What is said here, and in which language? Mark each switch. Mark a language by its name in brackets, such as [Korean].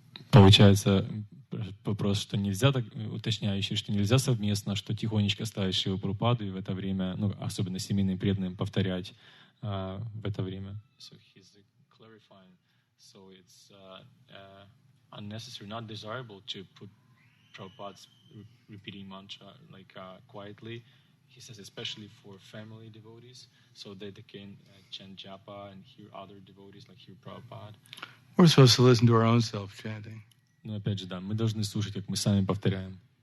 [Russian] Получается вопрос, что нельзя, так, уточняющий, что нельзя совместно, что тихонечко ставить Шрилу Прабхупаду и в это время, ну, особенно семейным преданным, повторять в это время. [English] So he's clarifying. So it's unnecessary, not desirable to put Prabhupada's repeating mantra like quietly. He says especially for family devotees, so that they can chant japa and hear other devotees like hear Prabhupada. We're supposed to listen to our own self-chanting. [Russian] Но опять же, да, мы должны слушать, как мы сами повторяем.